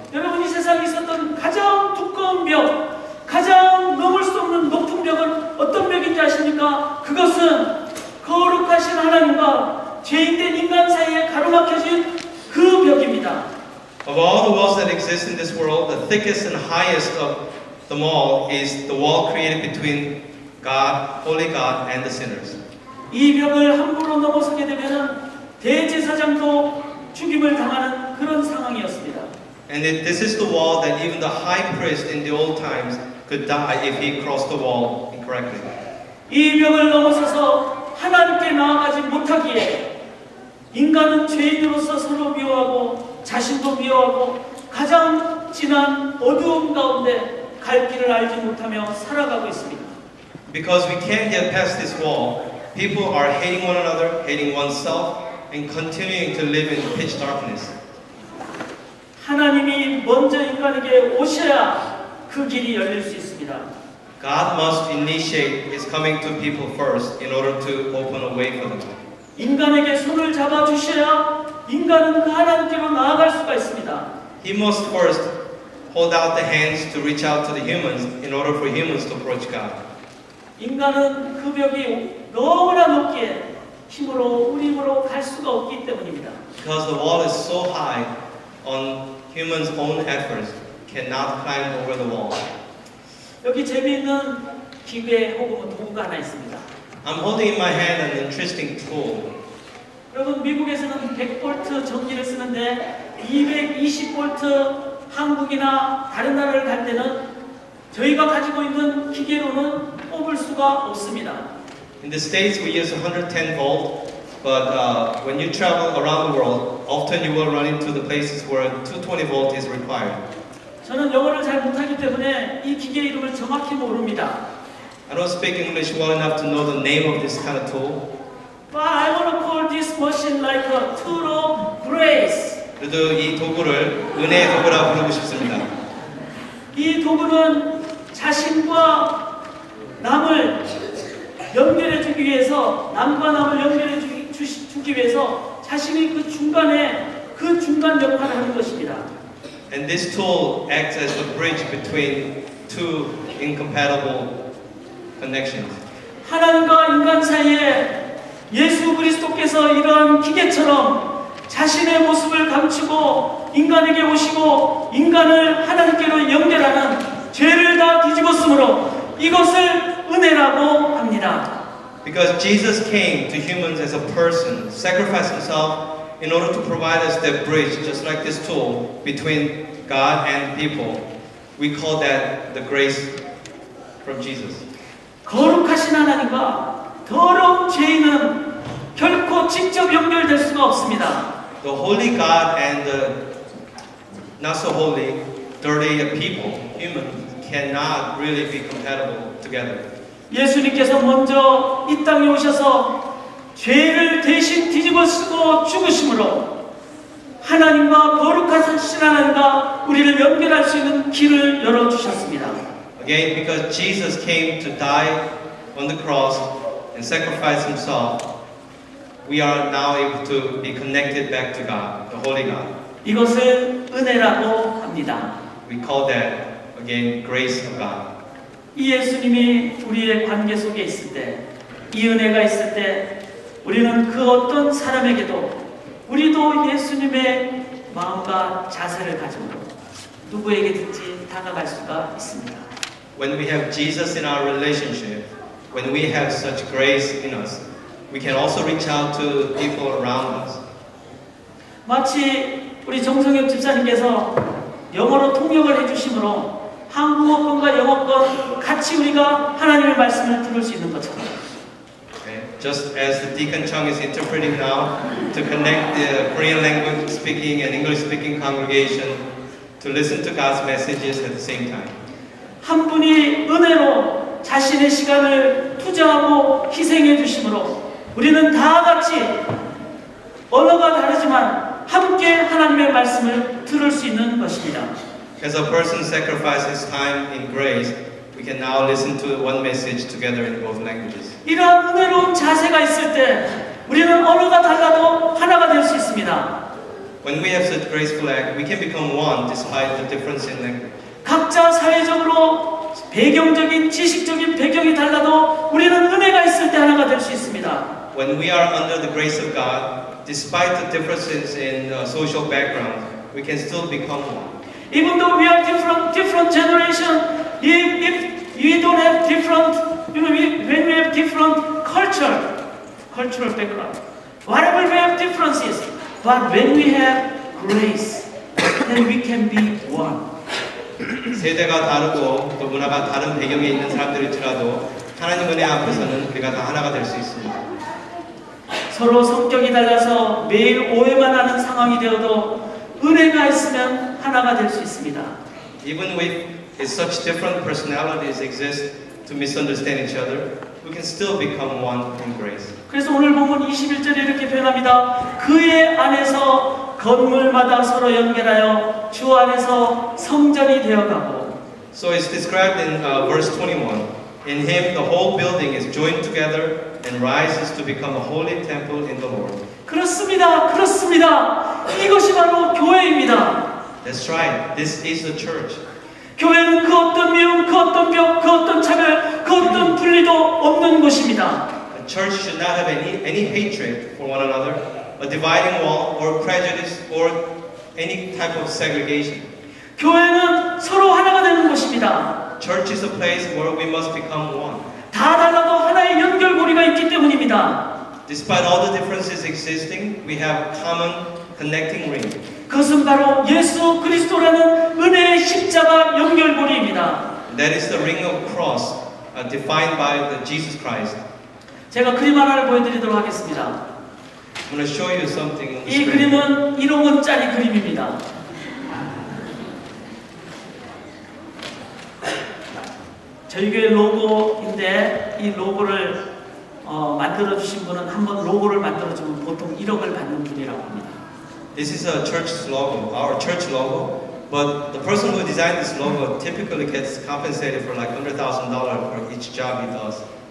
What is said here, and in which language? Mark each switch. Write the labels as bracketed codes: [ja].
[ko] 여러분 이 세상에 있었던 가장 두꺼운 벽, 가장 넘을 수 없는 높은 벽은 어떤 벽인지 아십니까? 그것은 거룩하신 하나님과 죄인된 인간 사이에 가로막혀진 그 벽입니다. [en] Of all the walls that exist in this world, the thickest and highest of them all is the wall created between God, holy God, and the sinners. [ko] 이 벽을 함부로 넘어서게 되면은 대제사장도 죽임을 당하는 그런 상황이었습니다. [en] And this is the wall that even the high priest in the old times could die if he crossed the wall incorrectly. [ko] 이 벽을 넘어서서 하나님께 나아가지 못하기에 인간은 죄인으로서 서로 미워하고 자신도 미워하고 가장 진한 어두움 가운데 갈 길을 알지 못하며 살아가고 있습니다. [en] Because we can't get past this wall, people are hating one another, hating oneself, and continuing to live in pitch darkness. [ko] 하나님이 먼저 인간에게 오셔야 그 길이 열릴 수 있습니다. [en] God must initiate His coming to people first in order to open a way for them. [ko] 인간에게 손을 잡아 주셔야 인간은 그 하나님께로 나아갈 수가 있습니다. [en] He must first hold out the hands to reach out to the humans in order for humans to approach God. [ko] 인간은 그 벽이 너무나 높기에 힘으로 우리 힘으로 갈 수가 없기 때문입니다. [en] Because the wall is so high, on humans' own efforts cannot climb over the wall. [ko] 여기 재미있는 기계 혹은 도구가 하나 있습니다. [en] I'm holding in my hand an interesting tool. [ko] 여러분 미국에서는 100V 전기를 쓰는데 220V 한국이나 다른 나라를 갈 때는 저희가 가지고 있는 기계로는 뽑을 수가 없습니다. [en] In the States we use 110 volt, but when you travel around the world, often you will run into the places where 220 volt is required. [ko] 저는 영어를 잘 못하기 때문에 이 기계 이름을 정확히 모릅니다. [en] I don't speak English well enough to know the name of this kind of tool. But I want to call this machine like a tool of grace. [ko] 그래도 이 도구를 은혜의 도구라고 부르고 싶습니다. 이 도구는 자신과 남을 연결해 주기 위해서 남과 남을 연결해 주기 위해서 자신이 그 중간 역할을 하는 것입니다. [en] And this tool acts as the bridge between two incompatible connections. [ko] 하나님과 인간 사이에 예수 그리스도께서 이러한 기계처럼 자신의 모습을 감추고 인간에게 오시고 인간을 하나님께로 연결하는 죄를 다 뒤집었으므로 이것을 은혜라고 합니다. [en] Because Jesus came to humans as a person, sacrificed himself in order to provide us that bridge, just like this tool between God and people. We call that the grace from Jesus. [ko] 거룩하신 하나님과 더러운 죄인은 결코 직접 연결될 수가 없습니다. [en] The holy God and the not so holy, dirty people, humans, cannot really be compatible together. [ko] 예수님께서 먼저 이 땅에 오셔서 죄를 대신 뒤집어 쓰고 죽으심으로 하나님과 거룩하신 하나님과 우리를 연결할 수 있는 길을 열어주셨습니다. [en] Again, because Jesus came to die on the cross and sacrifice himself, we are now able to be connected back to God, the Holy God. [ko] 이것을 은혜라고 합니다. [en] We call that, again, grace of God. [ko] 이 예수님이 우리의 관계 속에 있을 때, 이 은혜가 있을 때 우리는 그 어떤 사람에게도 우리도 예수님의 마음과 자세를 가지고 누구에게든지 다가갈 수가 있습니다. [en] When we have Jesus in our relationship, when we have such grace in us, we can also reach out to people around us. [ko] 마치 우리 정성엽 집사님께서 영어로 통역을 해주심으로 한국어권과 영어권 같이 우리가 하나님의 말씀을 들을 수 있는 것처럼 [en] Okay. Just as the Deacon Chung is interpreting now to connect the Korean language speaking and English speaking congregation to listen to God's messages at the same time. [ko] 한 분이 은혜로 자신의 시간을 투자하고 희생해 주심으로 우리는 다 같이 언어가 다르지만 함께 하나님의 말씀을 들을 수 있는 것입니다. [en] As a person sacrifices time in grace, we can now listen to one message together in both languages. [ko] 이러한 은혜로운 자세가 있을 때 우리는 언어가 달라도 하나가 될 수 있습니다. [en] When we have such graceful act, we can become one despite the difference in language. [ko] 각자 사회적으로 배경적인 지식적인 배경이 달라도 우리는 은혜가 있을 때 하나가 될 수 있습니다. [en] When we are under the grace of God, despite the differences in social background, we can still become one. Even though we are different generation, if we don't have different, when we have different cultural background, whatever we have differences, but when we have grace, then we can be one. [ko] 세대가 다르고 또 문화가 다른 배경에 있는 사람들일지라도 하나님 은혜 앞에서는 우리가 다 하나가 될 수 있습니다. 서로 성격이 달라서 매일 오해만 하는 상황이 되어도 은혜가 있으면 하나가 될 수 있습니다. [en] Even with such different personalities exist to misunderstand each other, we can still become one in grace. [ko] 그래서 오늘 보면 21절에 이렇게 표현합니다. 그의 안에서 건물마다 서로 연결하여 주 안에서 성전이 되어가고. [en] So it's described in verse 21. In him the whole building is joined together and rises to become a holy temple in the Lord. [ko] 그렇습니다. 그렇습니다. 이것이 바로 교회입니다. [en] That's right. This is the church. [ko] 교회는 그 어떤 미움, 그 어떤 벽, 그 어떤 차별, 그 어떤 분리도 없는 곳입니다. [en] A church should not have any hatred for one another, a dividing wall, or prejudice, or any type of segregation. [ko] 교회는 서로 하나가 되는 곳입니다. [en] Church is a place where we must become one. [ko] 다 달라도 하나의 연결고리가 있기 때문입니다. [en] Despite all the differences existing, we have common connecting ring. [ko] 그것은 바로 예수 그리스도라는 은혜의 십자가 연결고리입니다. [en] That is the ring of cross, defined by the Jesus Christ. [ko] 제가 그림 하나를 보여드리도록 하겠습니다. [en] I'm going to show you something on the [ko] 이 [en] screen. [ko] 그림은 1억 원짜리 그림입니다. 저희 교회 로고인데 이 로고를 만들어 주신 분은 한번 로고를 만들어 주면 보통 1억을 받는 분이라고 합니다. [en] This is a church logo, our church logo. But the person who designed this logo typically gets compensated for like $100,000 for each job he does.